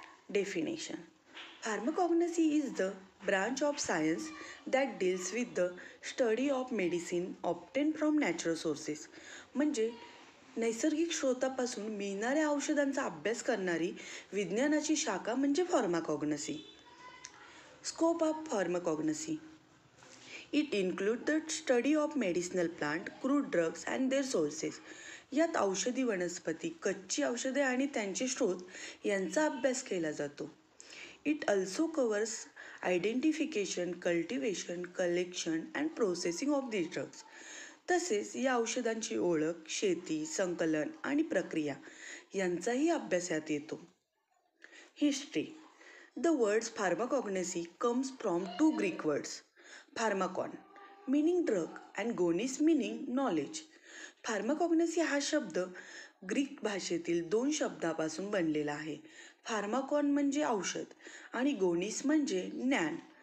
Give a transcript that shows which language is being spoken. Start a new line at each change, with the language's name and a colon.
English: Definition. Pharmacognosy is the branch of science that deals with the study of medicine obtain from natural sources.
Marathi: म्हणजे नैसर्गिक स्रोतापासून मिळणाऱ्या औषधांचा अभ्यास करणारी विज्ञानाची शाखा म्हणजे फार्माकॉग्नसी.
English: Scope of pharmacognosy. It includes the study of medicinal plant, crude drugs and their sources.
Marathi: यात औषधी वनस्पती, कच्ची औषधे आणि त्यांचे स्रोत यांचा अभ्यास केला जातो.
English: It also covers identification, cultivation, collection and processing of these drugs.
Marathi: तसेच या औषधांची ओळख, शेती, संकलन आणि प्रक्रिया यांचाही अभ्यास यात येतो.
English: History. The words pharmacognosy comes from two Greek words. Pharmakon meaning drug and gonis meaning knowledge.
Marathi: फार्माकॉग्नसी हा शब्द ग्रीक भाषेतील दोन शब्दापासून बनलेला आहे. फार्माकॉन म्हणजे औषध आणि गोनिस म्हणजे ज्ञान.